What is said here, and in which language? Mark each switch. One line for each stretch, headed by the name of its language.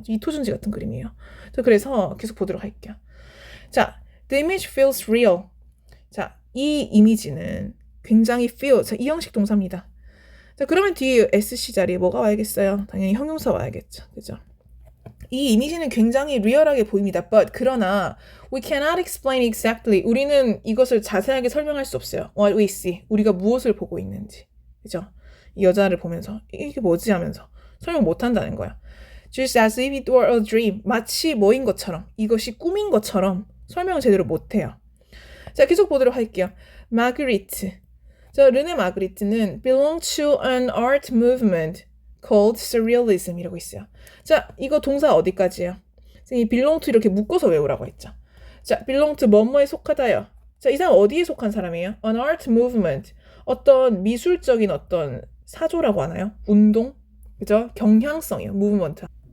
Korean: 이토준지 같은 그림이에요. 자, 그래서 계속 보도록 할게요.
English: 자, the image feels real.
Korean: 자, 이 이미지는 굉장히 feel. 자, 이 형식 동사입니다. 자, 그러면 뒤에 SC 자리에 뭐가 와야겠어요? 당연히 형용사 와야겠죠. 그죠? 이 이미지는 굉장히 리얼하게 보입니다.
English: But
Korean: 그러나
English: we cannot explain exactly.
Korean: 우리는 이것을 자세하게 설명할 수 없어요.
English: What we see.
Korean: 우리가 무엇을 보고 있는지. 그죠? 이 여자를 보면서 이게 뭐지 하면서 설명 못 한다는 거야.
English: Just as if it were a dream.
Korean: 마치 뭐인 것처럼, 이것이 꿈인 것처럼 설명을 제대로 못 해요. 자, 계속 보도록 할게요. Marguerite. 자, 르네 마그리트는
English: belong to an art movement called surrealism이라고 있어요.
Korean: 자, 이거 동사 어디까지예요? 이
English: belong to
Korean: 이렇게 묶어서 외우라고 했죠. 자,
English: belong to
Korean: 뭐뭐에 속하다요. 자, 이 사람 어디에 속한 사람이에요?
English: An art movement.
Korean: 어떤 미술적인 어떤 사조라고 하나요? 운동? 그죠? 경향성이에요. movement.